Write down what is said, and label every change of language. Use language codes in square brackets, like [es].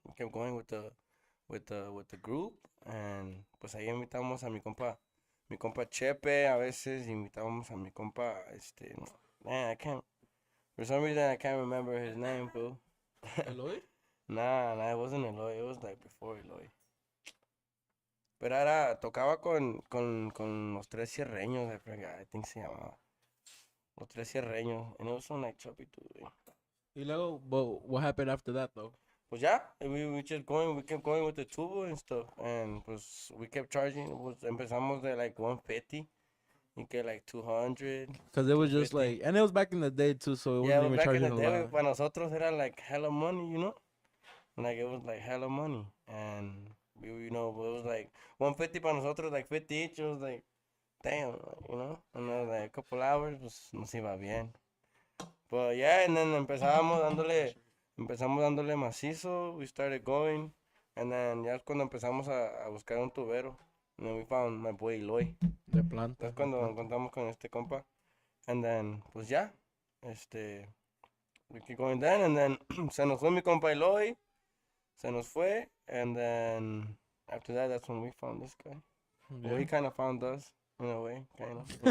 [en] We kept going with the group. [es] And pues ahí invitamos a mi compa Chepe, a veces invitamos a mi compa, man, [en] for some reason I can't remember his name, bro. Eloy? Nah, it wasn't Eloy, it was like before Eloy. [es] Pero tocaba con los tres Sierreños, [en] I think [es] se llamaba. [en] Los tres Sierreños, and it was on like Choppy too, [es] güey. Y luego, [en] but what happened after that, though? [es] Pues ya, [en] we kept going with the tubo and stuff, and pues we kept charging, [es] empezamos de [en] like 150, [es] y que [en] like 200. Because it was just 250. like, and it was back in the day, too, so it Yeah, wasn't even back in charging the a day, lot. [es] para nosotros era [en] like hella money, you know? Like it was like hella money, and it was like 150 [es] para nosotros, [en] like 50 each. It was like, damn, And then like a couple hours, [es] pues nos iba bien. [en] But yeah, and then [es] empezamos dándole macizo. [en] We started going, and then [es] ya es cuando empezamos a buscar un tubero. [en] And then we found my boy Eloy. [es] De planta. Es cuando encontramos con este compa. [en] And then, [es] pues ya, [en] we keep going down, and then [es] se nos fue mi compa Eloy. Se nos fue, [en] and then after that, that's when we found this guy. Well, he kind of found us, in a way, kind of.